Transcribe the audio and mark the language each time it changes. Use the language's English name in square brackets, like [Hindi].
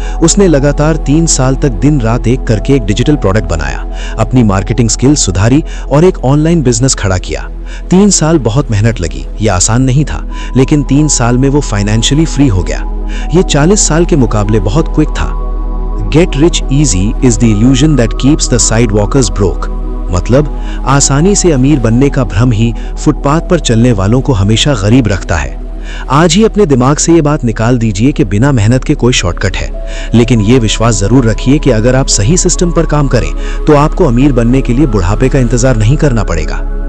[Hindi] उसने लगातार 3 साल तक दिन रात एक करके एक डिजिटल प्रोडक्ट बनाया, अपनी मार्केटिंग स्किल सुधारी और एक ऑनलाइन बिजनेस खड़ा किया। 3 साल बहुत मेहनत लगी, यह आसान नहीं था, लेकिन 3 साल में वो फाइनेंशियली फ्री हो गया। ये 40 साल के मुकाबले बहुत क्विक था। [English] Get rich easy is the illusion that keeps the sidewalkers broke। [Hindi] मतलब आसानी से अमीर बनने का भ्रम ही फुटपाथ पर चलने वालों को हमेशा गरीब रखता है। आज ही अपने दिमाग से ये बात निकाल दीजिए कि बिना मेहनत के कोई शॉर्टकट है, लेकिन ये विश्वास जरूर रखिए कि अगर आप सही सिस्टम पर काम करें तो आपको अमीर बनने के लिए बुढ़ापे का इंतजार नहीं करना पड़ेगा।